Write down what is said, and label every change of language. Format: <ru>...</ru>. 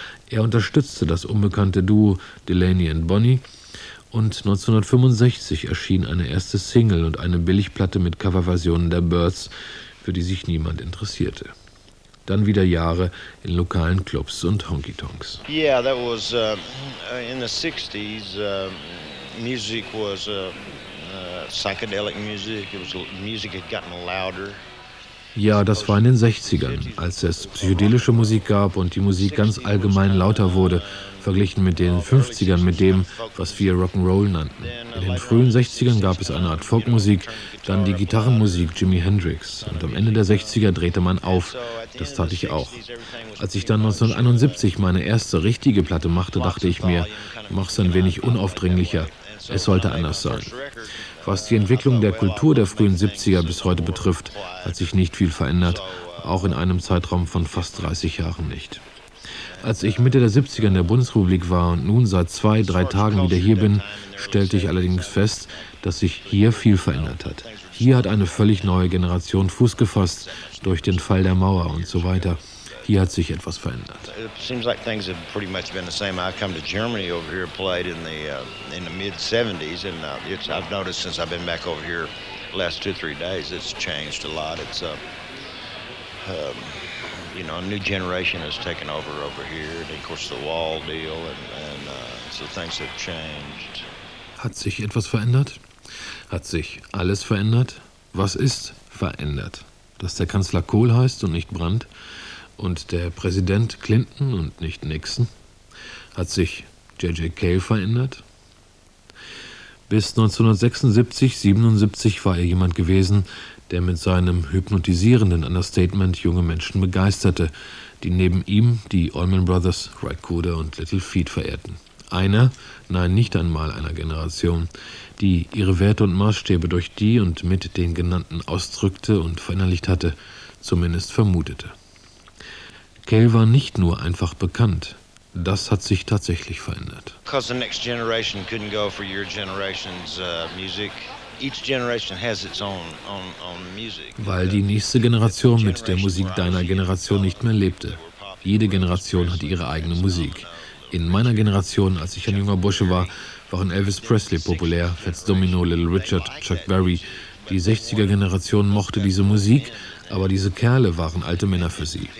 <de>Er unterstützte das unbekannte Duo Delaney and Bonnie, und 1965 erschien eine erste Single und eine Billigplatte mit Coverversionen der Byrds, für die sich niemand interessierte. Dann wieder Jahre in lokalen Clubs und Honky-Tonks.</de> <en>Yeah, that was in the 60s. Music was psychedelic music. It was music had gotten louder.</en> <de>Ja, das war in den 60ern, als es psychedelische Musik gab und die Musik ganz allgemein lauter wurde, verglichen mit den 50ern, mit dem, was wir Rock'n'Roll nannten. In den frühen 60ern gab es eine Art Folkmusik, dann die Gitarrenmusik Jimi Hendrix, und am Ende der 60er drehte man auf, das tat ich auch. Als ich dann 1971 meine erste richtige Platte machte, dachte ich mir, mach's ein wenig unaufdringlicher, es sollte anders sein. Was die Entwicklung der Kultur der frühen 70er bis heute betrifft, hat sich nicht viel verändert, auch in einem Zeitraum von fast 30 Jahren nicht. Als ich Mitte der 70er in der Bundesrepublik war und nun seit 2-3 Tagen wieder hier bin, stellte ich allerdings fest, dass sich hier viel verändert hat. Hier hat eine völlig neue Generation Fuß gefasst durch den Fall der Mauer und so weiter. Hier hat sich etwas verändert.</de> <en>It seems like things have pretty much been the same. I come to Germany over here, played in the mid-70s, and I've noticed since I've been back over here the last 2-3 days, it's changed a lot. It's a new generation has taken over here, and of course the wall deal, and so things have changed.</en> <de>Hat sich etwas verändert? Hat sich alles verändert? Was ist verändert? Dass der Kanzler Kohl heißt und nicht Brandt? Und der Präsident Clinton und nicht Nixon? Hat sich J.J. Cale verändert? Bis 1976/77 war er jemand gewesen, der mit seinem hypnotisierenden Understatement junge Menschen begeisterte, die neben ihm die Allman Brothers, Ry Cooder und Little Feat verehrten. Einer, nein, nicht einmal einer Generation, die ihre Werte und Maßstäbe durch die und mit den genannten ausdrückte und verinnerlicht hatte, zumindest vermutete. Cale war nicht nur einfach bekannt, das hat sich tatsächlich verändert.</de> <en>Because the next generation couldn't go for your generation's music. Each generation has its own music.</en> <de>Weil die nächste Generation mit der Musik deiner Generation nicht mehr lebte. Jede Generation hat ihre eigene Musik. In meiner Generation, als ich ein junger Bursche war, waren Elvis Presley populär, Fats Domino, Little Richard, Chuck Berry. Die 60er-Generation mochte diese Musik, aber diese Kerle waren alte Männer für sie.</de>